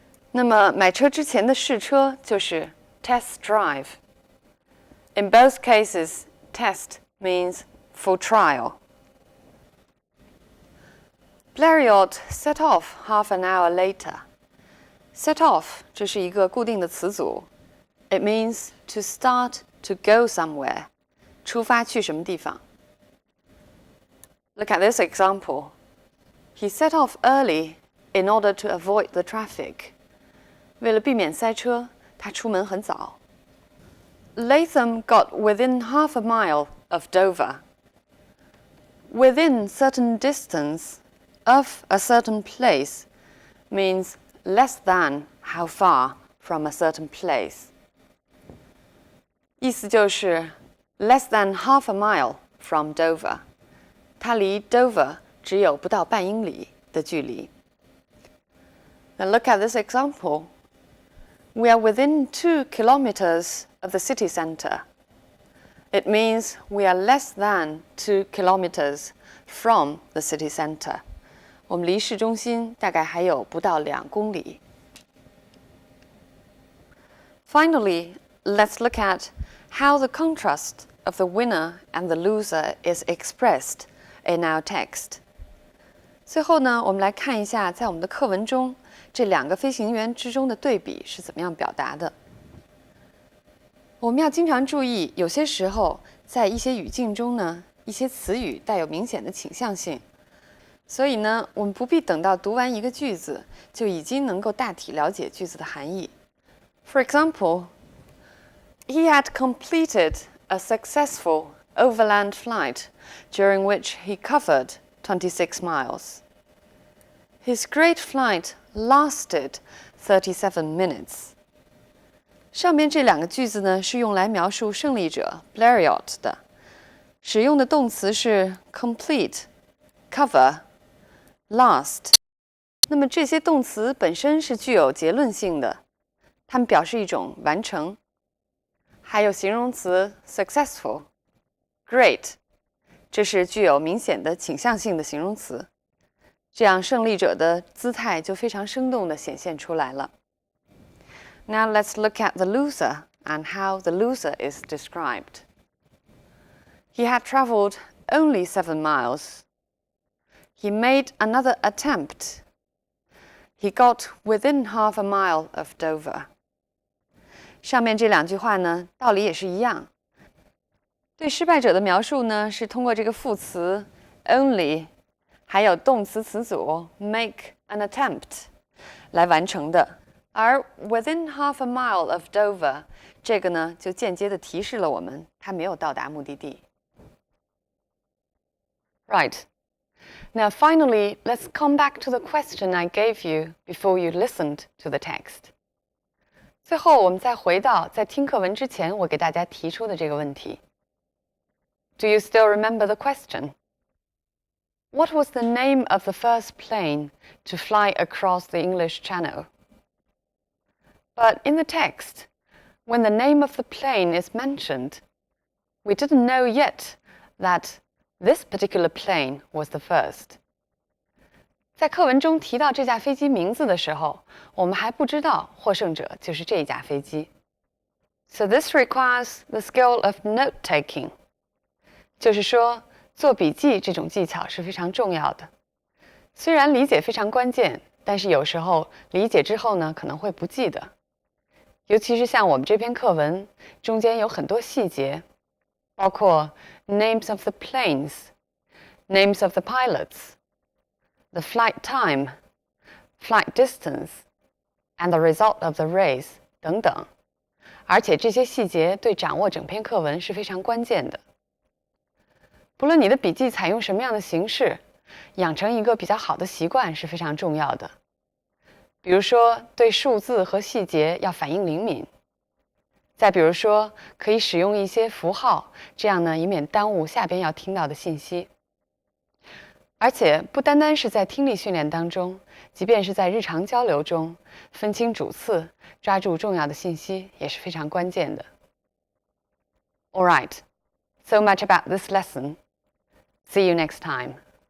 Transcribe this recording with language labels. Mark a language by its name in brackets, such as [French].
[Chinese] 那么买车之前的试车就是 test drive. [English] In both cases, test means for trial. Blériot set off half an hour later. [Chinese] Set off 这是一个固定的词组。 [English] It means to start to go somewhere. [Chinese] 出发去什么地方。 [English] Look at this example. He set off early in order to avoid the traffic. [Chinese] 为了避免塞车，他出门很早。 [English] Latham got within half a mile of Dover. Within certain distance of a certain place means less than how far from a certain place. [Chinese] 意思就是 [English] less than half a mile from Dover. [Chinese] 它离 Dover 只有不到半英里的距离。 [English] Now look at this example. We are within 2 kilometers of the city center. It means we are less than 2 kilometers from the city center. [Chinese] 我们离市中心大概还有不到2公里。 [English] Finally, let's look at how the contrast of the winner and the loser is expressed in our text. [Chinese] 最后呢，我们来看一下在我们的课文中这2个飞行员之中的对比是怎么样表达的。我们要经常注意，有些时候在一些语境中呢，一些词语带有明显的倾向性，所以呢，我们不必等到读完一个句子就已经能够大体了解句子的含义。 [English] For example, he had completed a successful overland flight during which he covered 26 miles. His great flight lasted 37 minutes. [Chinese] 上面这2个句子呢，是用来描述胜利者 Blériot 的，使用的动词是 complete、cover、last。那么这些动词本身是具有结论性的，它们表示一种完成。还有形容词 successful、great， 这是具有明显的倾向性的形容词。这样胜利者的姿态就非常生动地显现出来了。 [English] Now let's look at the loser and how the loser is described. He had traveled only 7 miles. He made another attempt. He got within half a mile of Dover. [Chinese] 上面这2句话呢，道理也是一样。对失败者的描述呢，是通过这个副词 only 还有动词词组 [English] make an attempt [Chinese] 来完成的。而 [English] within half a mile of Dover [Chinese] 这个呢，就间接地提示了我们他没有到达目的地。 [English] Right. Now finally, let's come back to the question I gave you before you listened to the text. [Chinese] 最后我们再回到在听课文之前我给大家提出的这个问题。 [English] Do you still remember the question? What was the name of the first plane to fly across the English Channel? But in the text, when the name of the plane is mentioned, we didn't know yet that this particular plane was the first. [Chinese] 在课文中提到这架飞机名字的时候，我们还不知道获胜者就是这架飞机。 [English] So this requires the skill of note-taking. [Chinese] 就是说，做笔记这种技巧是非常重要的。虽然理解非常关键，但是有时候理解之后呢，可能会不记得。尤其是像我们这篇课文中间有很多细节，包括 [English] names of the planes, names of the pilots, the flight time, flight distance, and the result of the race [Chinese] 等等。而且这些细节对掌握整篇课文是非常关键的。不论你的笔记采用什么样的形式，养成一个比较好的习惯是非常重要的。比如说，对数字和细节要反应灵敏。再比如说，可以使用一些符号，这样呢，以免耽误下边要听到的信息。而且，不单单是在听力训练当中，即便是在日常交流中，分清主次，抓住重要的信息也是非常关键的。 [English] All right, so much about this lesson. See you next time.